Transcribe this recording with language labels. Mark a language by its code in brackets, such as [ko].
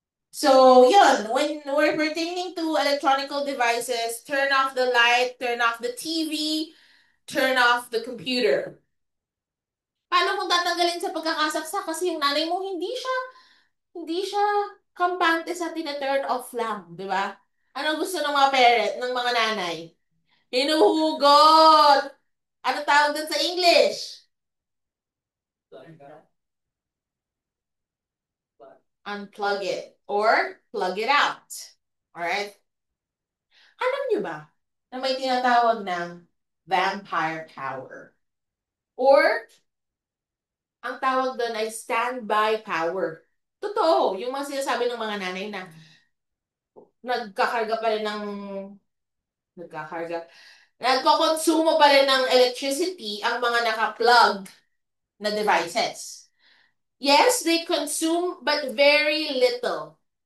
[en] So, yun, when we're pertaining to electronical devices, turn off the light, turn off the TV, turn off the computer. [tl] Paano kung tatanggalin sa pagkakasaksa kasi yung nanay mo hindi siya kampante sa tina-turn off lang, di ba? Ano gusto ng mga parent, ng mga nanay? Hinuhugot! Ano tawag dun sa English? [en] Unplug it or plug it out. Alright? [tl] Alam nyo ba na may tinatawag ng vampire power? Or, ang tawag doon ay standby power. Totoo, yung mga sinasabi ng mga nanay na nagkakarga pa rin ng nagkakarga, nagkokonsumo pa rin ng electricity ang mga naka-plug na devices. [en] Yes, they consume, but very little.